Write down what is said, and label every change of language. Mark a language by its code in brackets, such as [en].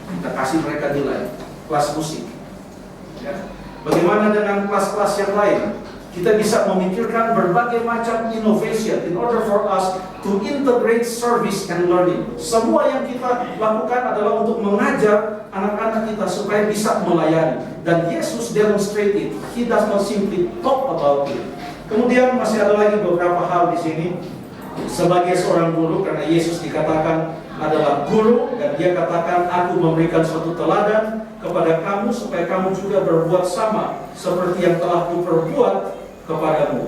[id] Kita kasih mereka nilai. Kelas musik. Ya. Bagaimana dengan kelas-kelas yang lain? Kita bisa memikirkan berbagai macam [en] innovation in order for us to integrate service and learning. [id] Semua yang kita lakukan adalah untuk mengajar anak-anak kita supaya bisa melayani. [en] Dan Yesus demonstrate it. He does not simply talk about it. [id] Kemudian masih ada lagi beberapa hal di sini. Sebagai seorang guru, karena Yesus dikatakan adalah guru, dan dia katakan, aku memberikan suatu teladan kepada kamu supaya kamu juga berbuat sama seperti yang telah kuperbuat kepadamu.